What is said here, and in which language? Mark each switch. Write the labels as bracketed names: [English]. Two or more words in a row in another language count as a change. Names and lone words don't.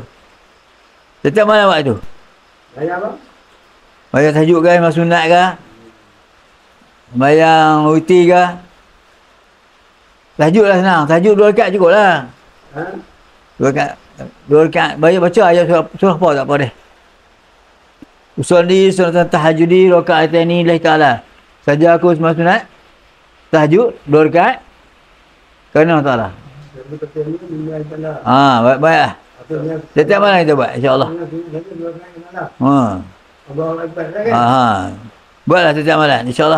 [Malay] Setiap malam buat tu. Mayang apa? Mayang tahajud kan, mayang sunat ke. Mayang witir ke. Tahajud lah senang, tahajud 2 rakaat cukup lah. 2 rakaat. Baca ayat surah apa tak apa deh. [Arabic] Usolli sunatan tahajudi rakaataini lillahi ta'ala. [Malay] Saja aku sembahyang sunat tahajud 2 rakaat kerana Allah Taala. Baik lah. Setiap malam kita buat, insya-Allah. Buatlah setiap malam, insya-Allah.